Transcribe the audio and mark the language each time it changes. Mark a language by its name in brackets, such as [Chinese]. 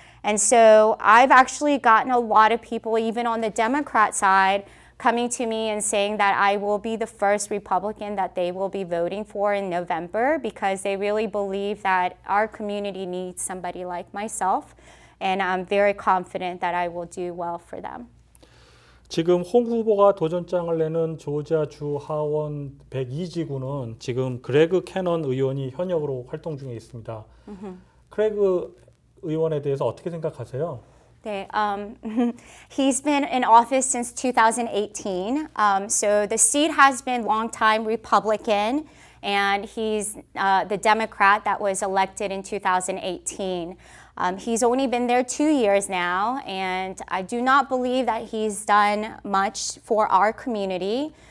[English] And so I've actually gotten a lot of people, even on the Democrat side, coming to me and saying that I will be the first Republican that they will be voting for in November, because they really believe that our community needs somebody like myself. And I'm very confident that I will do well for them. [Korean] 지금 홍 후보가 도전장을 내는 조지아주 하원 102지구는 지금 그레그 캐넌 의원이 현역으로 활동 중에 있습니다. 크레그 의원에 대해서 어떻게 생각하세요? 네, [English] he's been in office since 2018. So the seat has been long-time Republican, and he's the Democrat that was elected in 2018. He's only been there 2 years now, and I do not believe that he's done much for our community.